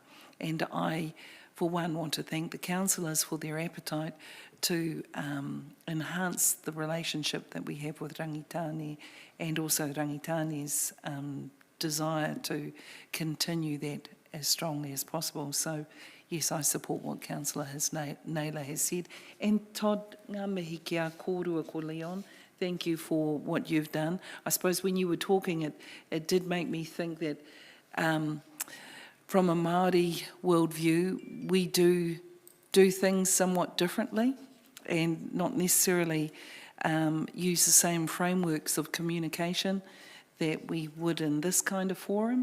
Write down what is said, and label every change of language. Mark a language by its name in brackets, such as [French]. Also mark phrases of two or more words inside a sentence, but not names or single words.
[English] And I, for one, want to thank the councillors for their appetite to enhance the relationship that we have with Rangitāne, and also Rangitāne's desire to continue that as strongly as possible. So, yes, I support what Councillor Naylor has said. And Todd, [Māori] ngā mihi kia kōrua ko Leon, [English] thank you for what you've done. I suppose when you were talking, it did make me think that from a Māori worldview, we do things somewhat differently and not necessarily use the same frameworks of communication that we would in this kind of forum.